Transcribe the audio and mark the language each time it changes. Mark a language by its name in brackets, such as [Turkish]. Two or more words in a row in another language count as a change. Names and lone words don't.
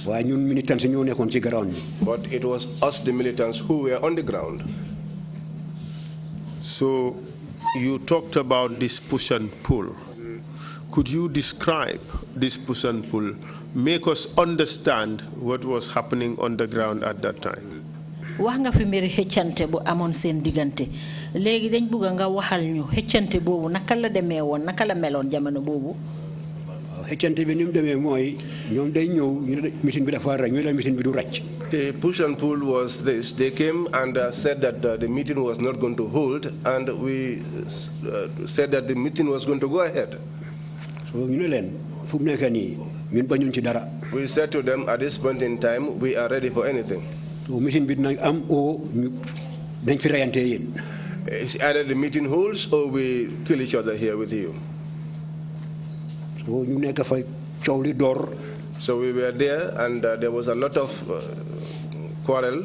[English] But it was us, the militants, who were on the ground. So you talked about this push and pull. Could you describe this push and pull? Make us understand what was happening on the ground at that time. [Wolof] wax nga fi mbiri xëccante bu amoon seen diggante léegi dañ bëgg nga waxal ñu xëccante boobu naka la demee woon naka la meloon jamono boobu. xëccante bi ni mu demee mooy ñoom day ñëw ñu mission bi dafa ràcc ñu la mission bi du ràcc. [English] The push and pull was this. They came and said that the meeting was not going to hold, and we said that the meeting was going to go ahead. [Wolof] So ñu ne leen fu mu nekk nii ñun bañuñ ci dara. [English] We said to them, at this point in time, we are ready for anything. It's either the meeting holds or we kill each other here with you. So we were there, and there was a lot of quarrel.